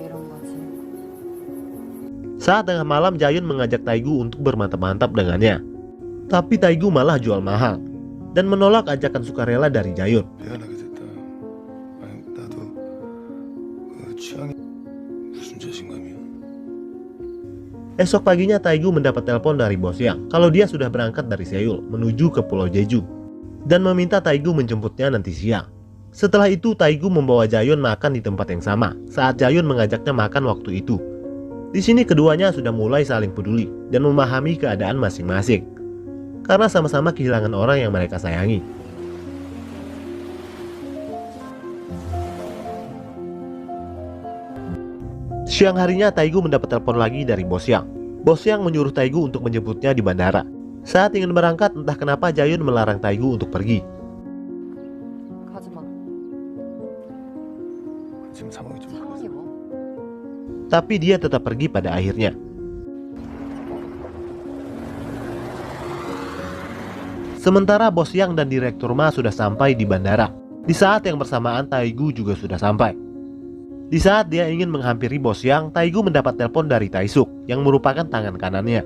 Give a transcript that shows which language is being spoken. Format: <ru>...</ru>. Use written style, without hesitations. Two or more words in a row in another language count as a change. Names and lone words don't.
<id>Saat tengah malam, Jayun mengajak Taegu untuk bermantap-mantap dengannya. Tapi Taegu malah jual mahal dan menolak ajakan sukarela dari Jayun.</id> <ko>미안하게 됐다. 아니, 나도 취향이 무슨 자신감이야?</ko> <id>Esok paginya Taegu mendapat telepon dari bos Yang kalau dia sudah berangkat dari Seoul menuju ke Pulau Jeju dan meminta Taegu menjemputnya nanti siang. Setelah itu Taegu membawa Jayun makan di tempat yang sama saat Jayun mengajaknya makan waktu itu. Di sini keduanya sudah mulai saling peduli dan memahami keadaan masing-masing karena sama-sama kehilangan orang yang mereka sayangi. Siang harinya Taegu mendapat telepon lagi dari bos Yang. Bos Yang menyuruh Taegu untuk menjemputnya di bandara. Saat ingin berangkat, entah kenapa Jayun melarang Taegu untuk pergi.</id> <ko>가지마. 지금 상황이 좀 상황이 뭐?</ko> <id>Tapi dia tetap pergi pada akhirnya. Sementara bos Yang dan direktur Ma sudah sampai di bandara. Di saat yang bersamaan Taegu juga sudah sampai. Di saat dia ingin menghampiri bos Yang, Taegu mendapat telepon dari Taesuk yang merupakan tangan kanannya.</id>